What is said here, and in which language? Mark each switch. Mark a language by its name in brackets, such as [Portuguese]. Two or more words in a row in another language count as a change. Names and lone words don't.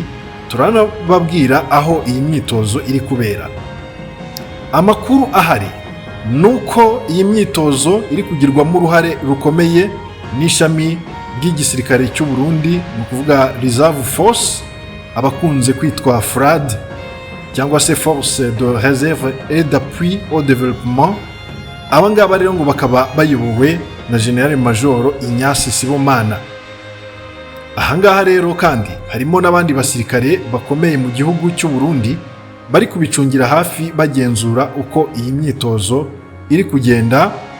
[Kinyarwanda] Turanababwira aho iyi myitozo iri kubera. Amakuru ahari nuko iyi myitozo iri kugirwamo uruhare rukomeye n'ishami ry'igisirikare cy'u Burundi, mu kuvuga [English] Reserve Force, [Kinyarwanda] abakunze kwitwa FRAD cyangwa se [French] Force de Réserve et d'Appui au Développement. [Kinyarwanda] Aba ngaba rero ngo bakaba bayobowe na General Major Ignace Sibomana. Ahangaha rero kandi harimo n'abandi basirikare bakomeye mu gihugu cy'u Burundi bari kubicungira hafi bagenzura uko iyi myitozo iri kugenda.